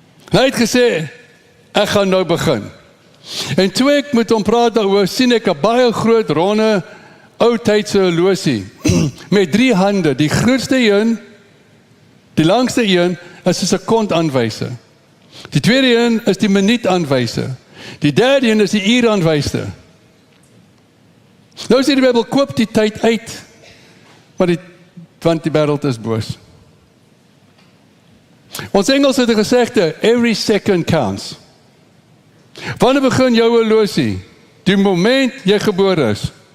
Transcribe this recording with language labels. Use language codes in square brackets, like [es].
[af] Hy het gesê, ek gaan nou begin. En toe ek met hom praat daaroor, sien ek 'n baie groot ronde oudtydse horlosie met 3 hande. Die grootste een, die langste een is 'n sekondaanwyser. Die tweede een is die minuutaanwyser. Die derde een is die uuraanwyser. Nou sê die Bybel, koop die tyd uit, want die wêreld is boos. Ons Engels het 'n gesegde, [en] every second counts. [af] Wanneer begin jou horlosie? Die moment jy gebore is.